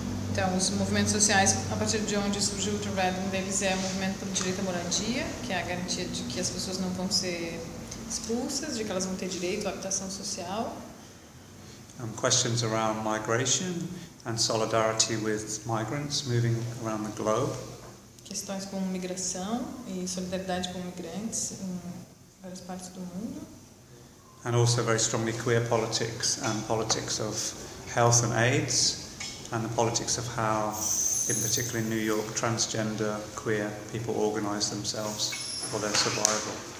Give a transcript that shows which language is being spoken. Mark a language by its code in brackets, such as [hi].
[pt] Então, os movimentos sociais, a partir de onde surgiu o Ultra-Red, um deles é o movimento pelo direito à moradia, que é a garantia de que as pessoas não vão ser expulsas, de que elas vão ter direito à habitação social. [en] Questions around migration and solidarity with migrants moving around the globe. [pt] Questões com migração e solidariedade com migrantes em várias partes do mundo. [en] And also very strongly queer politics and politics of health and AIDS. And the politics of how, in particular in New York, transgender, queer people organize themselves for their survival.